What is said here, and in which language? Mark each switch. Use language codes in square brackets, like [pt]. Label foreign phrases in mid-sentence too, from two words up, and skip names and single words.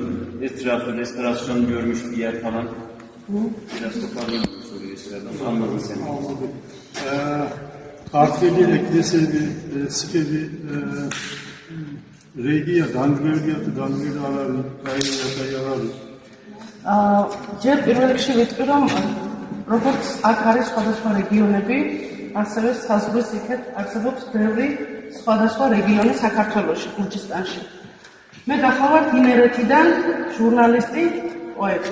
[tr] Etrafı restorasyon görmüş bir yer falan. Biraz toparlayayım bu soruyu sıradan. Anladın sen. Anladım. Kartveli, Kiliseli, Sikevi, Regia, Gangvergiyatı, Gangveri ararı, Kayriyatı ararı. [ka] ჯერ პირველ რიგში ვიტყვი, რომ როგორც აქ არის სხვადასხვა რეგიონები, ასევე საზღვრის იქეთ არსებობს ბევრი სხვადასხვა რეგიონი საქართველოში, გურჯისტანში. მე გახლავართ იმერეთიდან ჟურნალისტი, პოეტი.